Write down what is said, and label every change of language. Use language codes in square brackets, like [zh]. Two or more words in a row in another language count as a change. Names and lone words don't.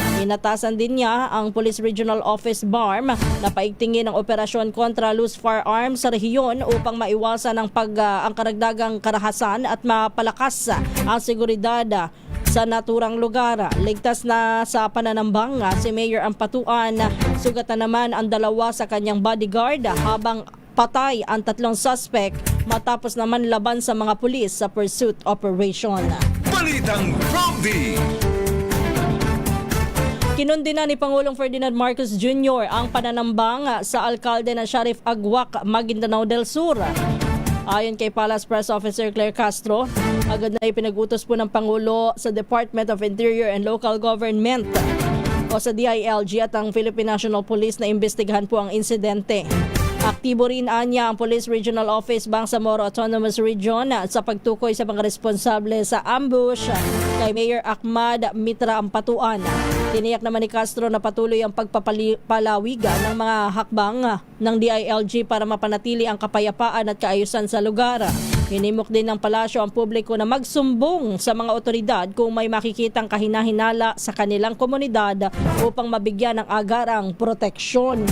[tl] Inatasan din niya ang Police Regional Office BARM na paigtingin ang operasyon kontra [en] loose firearms [tl] sa rehiyon upang maiwasan ang karagdagang karahasan at mapalakas ang seguridad sa naturang lugar. Ligtas na sa pananambang si Mayor Ampatuan. Sugatan naman ang 2 sa kanyang bodyguard habang patay ang 3 suspect matapos naman laban sa mga pulis sa [en] pursuit operation. [tl] Balitang Prompty! Kinundi na ni Pangulong Ferdinand Marcos Jr. ang pananambang sa alkalde na Sharif Agwak, Maguindanao del Sur. Ayon kay Palace Press Officer Claire Castro, agad na ipinag-utos po ng Pangulo sa Department of Interior and Local Government o sa DILG at ang Philippine National Police na imbestigahan po ang insidente. Aktibo rin anya ang Police Regional Office Bangsamoro Autonomous Region sa pagtukoy sa mga responsable sa ambush kay Mayor Ahmad Mitra Ampatuan. Tiniyak naman ni Castro na patuloy ang pagpapalawigan ng mga hakbang ng DILG para mapanatili ang kapayapaan at kaayusan sa lugar. Hinimok din ng palasyo ang publiko na magsumbong sa mga otoridad kung may makikitang kahinahinala sa kanilang komunidad upang mabigyan ng agarang proteksyon.